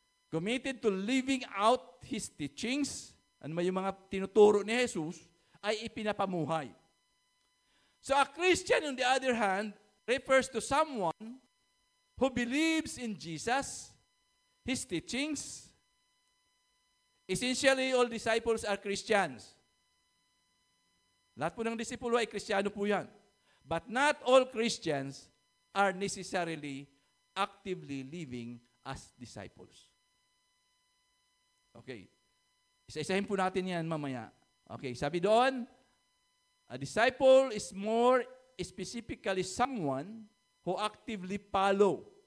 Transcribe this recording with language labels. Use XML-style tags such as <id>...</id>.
<en>Committed to living out His teachings,</en> <tl>may yung mga tinuturo ni Jesus, ay ipinapamuhay.</tl> <en>So a Christian, on the other hand, refers to someone who believes in Jesus, His teachings. Essentially, all disciples are Christians.</en> <tl>Lahat po ng disipulo ay Kristiyano po yan.</tl> <en>But not all Christians are necessarily actively living as disciples. Okay.</en> <tl>Isa-isahin po natin yan mamaya.</tl> <en>Okay, sabi doon, a disciple is more specifically someone who actively follow.</en>